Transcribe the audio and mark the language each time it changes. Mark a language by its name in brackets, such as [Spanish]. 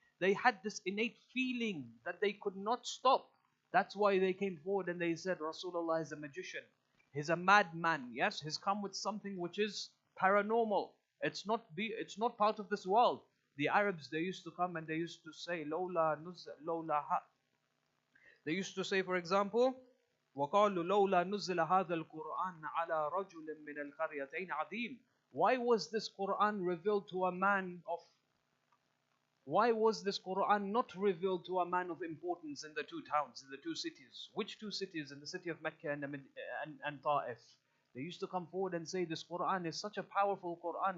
[English] They had this innate feeling that they could not stop. That's why they came forward and they said, Rasulullah is a magician. He's a madman. Yes, he's come with something which is paranormal. It's not part of this world. The Arabs, they used to come and they used to say, [Arabic] Lawla lawla ha. [English] They used to say, for example, [Arabic] وَقَالُوا لَوْلَا نُزِّلَ هَذَا الْقُرْآنَ عَلَى رَجُلٍ مِّنَ الْقَرْيَتَيْنِ عَظِيمٍ. [English] Why was this Quran revealed to a man of Why was this Quran not revealed to a man of importance in the two towns, in the two cities? Which two cities? In the city of Mecca and Ta'if. They used to come forward and say, this Quran is such a powerful Quran.